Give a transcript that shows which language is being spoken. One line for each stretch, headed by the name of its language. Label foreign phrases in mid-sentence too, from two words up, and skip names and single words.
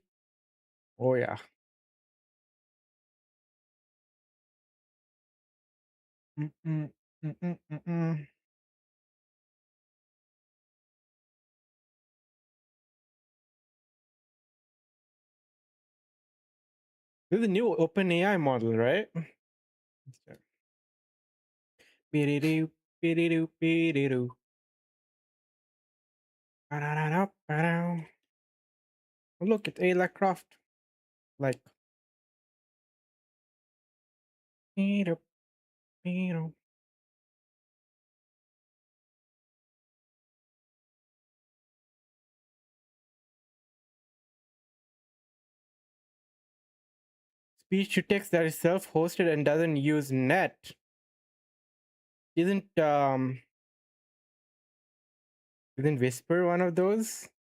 English: Oh yeah. Mm-mm, mm-mm, mm-mm. This is a new OpenAI model, right? Let's check. Be-de-doo, be-de-doo, be-de-doo. Ba-da-da-da, ba-dow. Oh, look, it's Ayla Croft. Like, be-doo, be-doo. Speech to text that is self-hosted and doesn't use net. Isn't Whisper one of those?